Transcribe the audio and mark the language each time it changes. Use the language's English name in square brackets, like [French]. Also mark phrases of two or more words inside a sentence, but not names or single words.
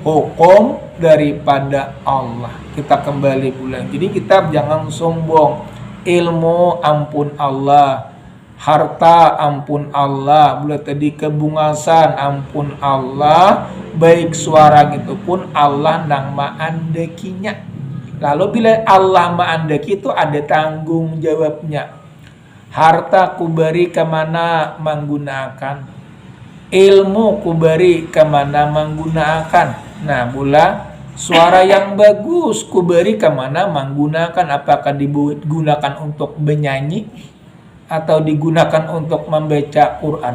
[Banjar] hukum daripada Allah kita kembali pulang jadi kita jangan sombong ilmu ampun Allah, harta ampun Allah, boleh tadi kebungasan ampun Allah, baik suara itu pun Allah nang maandekinya. Lalu bila Allah maandeki itu ada tanggung jawabnya. [Indonesian] Harta kuberi kemana menggunakan, ilmu kuberi kemana menggunakan. Nah, pula suara yang bagus kuberi kemana menggunakan, apakah digunakan untuk bernyanyi atau digunakan untuk membaca Quran.